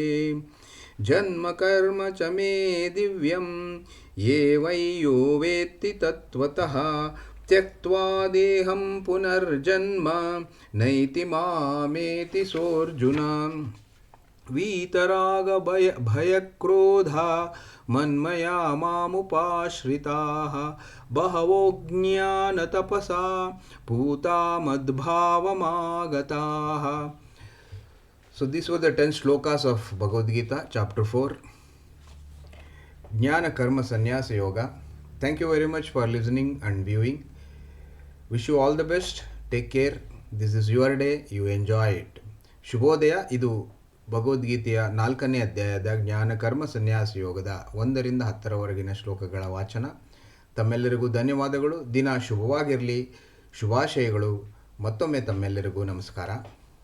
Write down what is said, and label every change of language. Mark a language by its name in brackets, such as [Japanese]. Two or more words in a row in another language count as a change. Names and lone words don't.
[Sanskrit] ಜನ್ಮ ಕರ್ಮ ಚ ಮೇ ದಿವ್ಯಂ ಯೇ ವೈ ಯೋ ವೇತ್ತಿ ತತ್ವತಃ ತ್ಯಕ್ತ್ವಾ ದೇಹಂ ಪುನರ್ಜನ್ಮ ನೈತಿ ಮಾಮೇತಿ ಸೋರ್ಜುನ. ವೀತರಾಗ ಭಯಕ್ರೋಧ ಮನ್ಮಯಾ ಮಾಮುಪಾಶ್ರಿತಾಃ ಬಹವೋ ಜ್ಞಾನತಪಸಾ ಪೂತಾ ಮದ್ಭಾವಮಾಗತಾಃ. [English] So these were the 10 shlokas of Bhagavad Gita chapter 4, Jnana Karma Sannyasa Yoga. Thank you very much for listening and viewing. Wish you all the best. Take care. This is your day. You enjoy it. [Kannada] ಶುಭೋದಯ. ಇದು ಭಗವದ್ಗೀತೆಯ 4ನೇ ಅಧ್ಯಾಯದ ಜ್ಞಾನ ಕರ್ಮ ಸನ್ಯಾಸ ಯೋಗದ 1 ರಿಂದ 10ರವರೆಗಿನ ಶ್ಲೋಕಗಳ ವಾಚನ. ತಮ್ಮೆಲ್ಲರಿಗೂ ಧನ್ಯವಾದಗಳು. ದಿನ ಶುಭವಾಗಿರಲಿ. ಶುಭಾಶಯಗಳು. ಮತ್ತೊಮ್ಮೆ ತಮ್ಮೆಲ್ಲರಿಗೂ ನಮಸ್ಕಾರ.